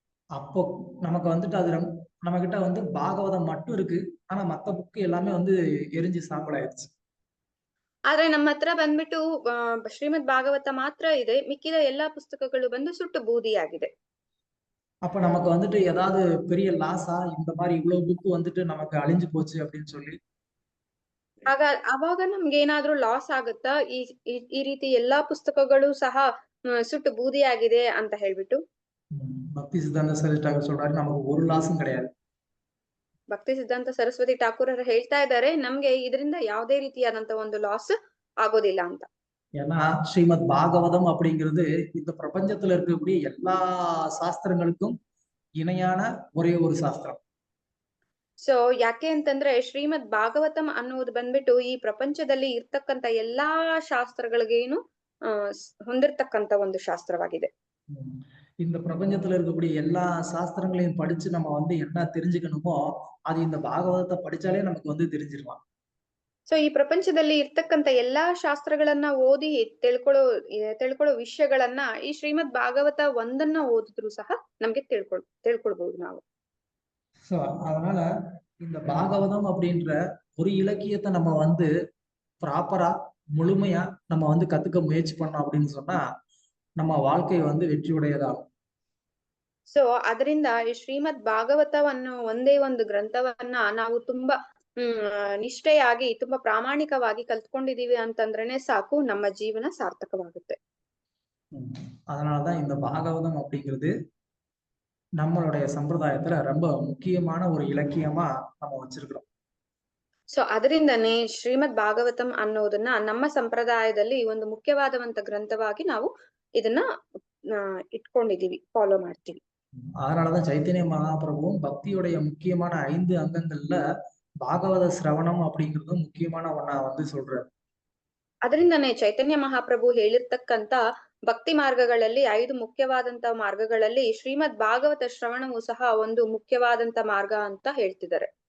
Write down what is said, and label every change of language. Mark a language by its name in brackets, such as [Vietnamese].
[Tamil] அப்போ நமக்கு வந்துட்டு அது நம்ம கிட்ட வந்து பாகவதம் மட்டும் இருக்கு, ஆனா மத்த புக்கு எல்லாமே வந்து எரிஞ்சு சாம்பலாயிருச்சு. [Kannada] ಆದ್ರೆ ನಮ್ಮ ಹತ್ರ ಬಂದ್ಬಿಟ್ಟು ಶ್ರೀಮದ್ ಭಾಗವತ ಮಾತ್ರ ಇದೆ, ಮಿಕ್ಕಿದ ಎಲ್ಲಾ ಪುಸ್ತಕಗಳು ಬಂದು ಸುಟ್ಟು ಬೂದಿ ಆಗಿದೆ. [Tamil] அப்ப நமக்கு வந்துட்டு ஏதாவது பெரிய லாஸா இந்த மாதிரி இவ்வளவு புக்கு வந்துட்டு நமக்கு அழிஞ்சு போச்சு அப்படின்னு சொல்லி [Kannada] ಅವಾಗ ನಮ್ಗೆ ಏನಾದ್ರೂ ಲಾಸ್ ಆಗುತ್ತಾ ಈ ರೀತಿ ಎಲ್ಲಾ ಪುಸ್ತಕಗಳು ಸಹ ಸುಟ್ಟು ಬೂದಿ ಆಗಿದೆ ಅಂತ ಹೇಳ್ಬಿಟ್ಟು? [Tamil] பக்தி சித்தாந்த சரஸ்வதி ಠಾಕೂರ್ சொல்றாரு, நமக்கு ஒரு லாஸும் கிடையாது. [Kannada] ಭಕ್ತಿ ಸಿದ್ಧಾಂತ ಸರಸ್ವತಿ ಠಾಕೂರ್ ಅವರು ಹೇಳ್ತಾ ಇದ್ದಾರೆ, ನಮ್ಗೆ ಇದರಿಂದ ಯಾವುದೇ ರೀತಿಯಾದಂತ ಒಂದು ಲಾಸ್ ಆಗೋದಿಲ್ಲ ಅಂತ. [Tamil] ஏன்னா ஸ்ரீமத் பாகவதம் அப்படிங்கிறது இந்த பிரபஞ்சத்துல இருக்கக்கூடிய எல்லா சாஸ்திரங்களுக்கும் இணையான ஒரே ஒரு சாஸ்திரம். [Kannada] ಸೊ ಯಾಕೆ ಅಂತಂದ್ರೆ ಶ್ರೀಮದ್ ಭಾಗವತಂ ಅನ್ನುವುದು ಬಂದ್ಬಿಟ್ಟು ಈ ಪ್ರಪಂಚದಲ್ಲಿ ಇರ್ತಕ್ಕಂತ ಎಲ್ಲಾ ಶಾಸ್ತ್ರಗಳಿಗೇನು ಹೊಂದಿರ್ತಕ್ಕಂತ ಒಂದು ಶಾಸ್ತ್ರವಾಗಿದೆ. [Tamil] இந்த பிரபஞ்சத்துல இருக்கக்கூடிய எல்லா சாஸ்திரங்களையும் படிச்சு நம்ம வந்து என்ன தெரிஞ்சுக்கணுமோ அது இந்த பாகவதத்தை படிச்சாலே நமக்கு வந்து தெரிஞ்சிடலாம். [Kannada] ಸೊ ಈ ಪ್ರಪಂಚದಲ್ಲಿ ಇರ್ತಕ್ಕಂತ ಎಲ್ಲಾ ಶಾಸ್ತ್ರಗಳನ್ನ ಓದಿ ತಿಳ್ಕೊಳ್ಳೋ ವಿಷಯಗಳನ್ನ ಈ ಶ್ರೀಮದ್ ಭಾಗವತ ಒಂದನ್ನ ಓದಿದ್ರು ಸಹ ನಮ್ಗೆ ತಿಳ್ಕೊಳ್ಬಹುದು ನಾವು. [Tamil] சோ அதனால இந்த பாகவதம் அப்படின்ற ஒரு இலக்கியத்தை நம்ம வந்து ப்ராப்பரா முழுமையா நம்ம வந்து கத்துக்க முயற்சி பண்ணோம் அப்படின்னு சொன்னா நம்ம வாழ்க்கை வந்து வெற்றியுடையதாகும். [Kannada] ಸೊ ಅದರಿಂದ ಈ ಶ್ರೀಮದ್ ಭಾಗವತವನ್ನು ಒಂದೇ ಒಂದು ಗ್ರಂಥವನ್ನ ನಾವು ತುಂಬಾ ನಿಷ್ಠೆಯಾಗಿ ತುಂಬಾ ಪ್ರಾಮಾಣಿಕವಾಗಿ ಕಲ್ತ್ಕೊಂಡಿದೀವಿ ಅಂತಂದ್ರೇನೆ ಸಾಕು, ನಮ್ಮ ಜೀವನ ಸಾರ್ಥಕವಾಗುತ್ತೆ. [Tamil] அதனாலதான் இந்த பாகவதம் அப்படிங்கிறது நம்மளுடைய சம்பிரதாயத்துல ரொம்ப முக்கியமான ஒரு இலக்கியமா நம்ம வச்சிருக்கிறோம். [Kannada] ಸೊ ಅದರಿಂದನೇ ಶ್ರೀಮದ್ ಭಾಗವತಂ ಅನ್ನೋದನ್ನ ನಮ್ಮ ಸಂಪ್ರದಾಯದಲ್ಲಿ ಒಂದು ಮುಖ್ಯವಾದಂತ ಗ್ರಂಥವಾಗಿ ನಾವು ಇದನ್ನ ಇಟ್ಕೊಂಡಿದೀವಿ, ಫಾಲೋ ಮಾಡ್ತೀವಿ. [Tamil] அதனாலதான் சைத்தன்ய மகாபிரபுவும் பக்தியுடைய முக்கியமான 5 அங்கங்கள்ல பாகவத சிரவணம் அப்படிங்கிறது முக்கியமான ஒண்ணா வந்து சொல்றாரு. [Kannada] ಅದರಿಂದನೇ ಚೈತನ್ಯ ಮಹಾಪ್ರಭು ಹೇಳಿರ್ತಕ್ಕಂತ ಭಕ್ತಿ ಮಾರ್ಗಗಳಲ್ಲಿ 5 ಮುಖ್ಯವಾದಂತ ಮಾರ್ಗಗಳಲ್ಲಿ ಶ್ರೀಮದ್ ಭಾಗವತ ಶ್ರವಣವು ಸಹ ಒಂದು ಮುಖ್ಯವಾದಂತ ಮಾರ್ಗ ಅಂತ ಹೇಳ್ತಿದ್ದಾರೆ.